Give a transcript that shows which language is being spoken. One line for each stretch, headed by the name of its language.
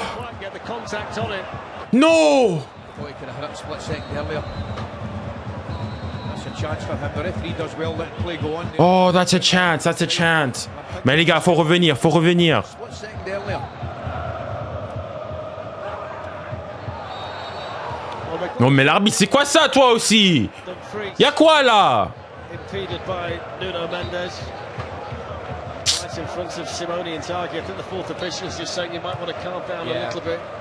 English: Quite get the contact on it. No! I thought he could have hit it a split second earlier. That's a chance for him. The referee does well letting play go on. Oh, that's a chance, that's a chance.
French: Mais les gars, faut revenir, faut revenir.
English: Split second earlier.
French: Non mais l'arbitre, c'est quoi ça toi aussi? Y'a quoi là?
English: Impeded by Nuno Mendes. Right in front of 𝙬𝙬𝘋𝙼𝘋𝑼. I think the fourth official is just saying you might want to calm down a little bit.